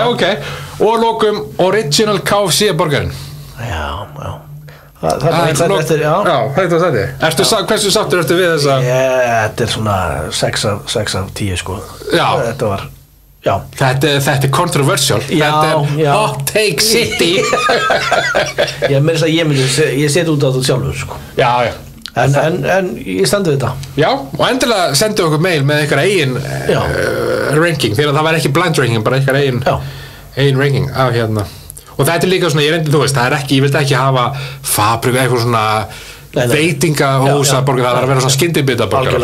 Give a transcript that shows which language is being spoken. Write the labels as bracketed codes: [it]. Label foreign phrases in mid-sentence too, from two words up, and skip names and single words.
[is] ok og lókum original KFC borgarinn það er hversu sáttur ertu við þessa þetta er svona 6 af 10 sko þetta var þetta er controversial þetta er [en] hot take city [is] ég set út á þetta sjálfur sko. en ég standi við þetta og endilega sendu okkur mail með ykkar eigin ranking þegar það var ekki [en] blind ranking [is] bara ykkar eigin ranking af hérna og þetta er líka svona, ég vildi ekki hafa Fabrika eitthvað svona veitingahúsa borgar það er að vera svona skyndibita borgar